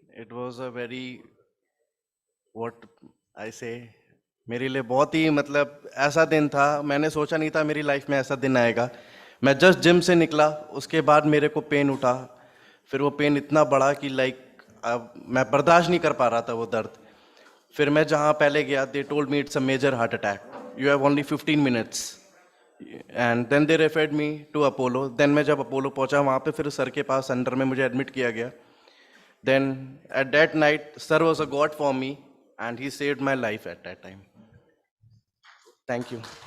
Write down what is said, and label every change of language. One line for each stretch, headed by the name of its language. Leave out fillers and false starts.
English: It was a very, what I say,
Hindi: मेरे लिए बहुत ही मतलब ऐसा दिन था. मैंने सोचा नहीं था मेरी लाइफ में ऐसा दिन आएगा. मैं जस्ट जिम से निकला, उसके बाद मेरे को पेन उठा. फिर वो पेन इतना बड़ा कि मैं बर्दाश्त नहीं कर पा रहा था वो दर्द. फिर मैं जहाँ पहले गया,
English: they told me it's a major heart attack. You have only 15 minutes. And then they referred me to Apollo.
Hindi: Then मैं जब अपोलो पहुँचा वहाँ पे फिर सर के पास अंडर में मुझे एडमिट किया गया.
English: Then at that night, sir was a god for me and he saved my life at that time. Thank you.